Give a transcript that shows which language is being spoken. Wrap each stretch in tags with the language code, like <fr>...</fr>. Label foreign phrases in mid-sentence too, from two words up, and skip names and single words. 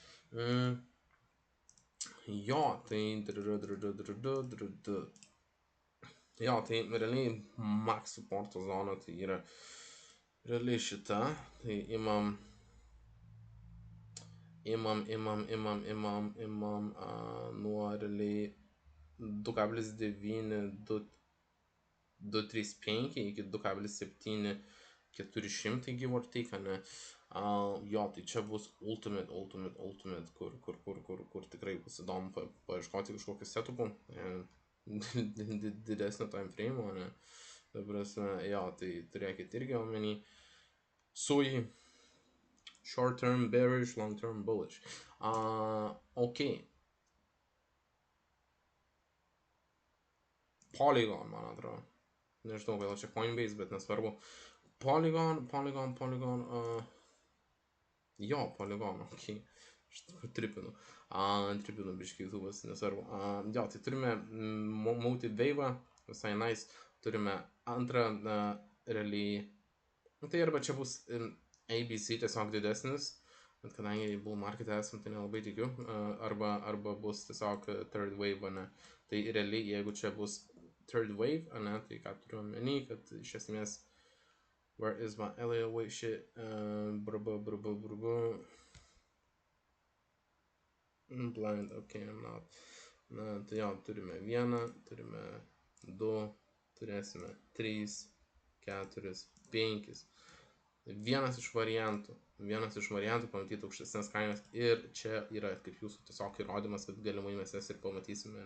<lt>Jo, tai realiai max supporto zona, tai yra realiai šita, tai imam nuo realiai 2,9235 iki 2,7400</lt> <en>give or take,</en> <lt>ne. Jo, tai čia bus ultimate, kur tikrai bus įdomu paieškoti kažkokių setupų, didesnio</lt> <en>time frame,</en> <lt>ne. Ta prasme, jo, tai turėkit irgi omeny.</lt> <en>Sui, short term bearish, long term bullish.</en> <lt>Ok. Polygon, man atrodo. Nežinau, gal čia Coinbase, bet nesvarbu. Polygon. Jo, Polygon, ok. Tripinu biškai YouTube'as, nesvarbu. Jo, tai turime Motive Wave, visai nice. Turime antrą, realiai, tai arba čia bus ABC tiesiog didesnis, Bet kadangi bull market esam, tai nelabai tikiu. Arba bus tiesiog</lt> <en>third wave,</en> <lt>ne. Tai realiai, jeigu čia bus</lt> <en>third wave,</en> <lt>ne, tai ką turiu omeny, kad iš esmės</lt> <en>where is my Elliot wave shit, blind, okay, I'm not.</en> <lt>Na, tai jo, turime 1, turime 2, turėsime 3, 4, 5. Vienas iš variantų pamatyti aukštesnės kainas ir čia yra kaip jūsų tiesiog įrodymas, kad galimai mes jas ir pamatysime.</lt>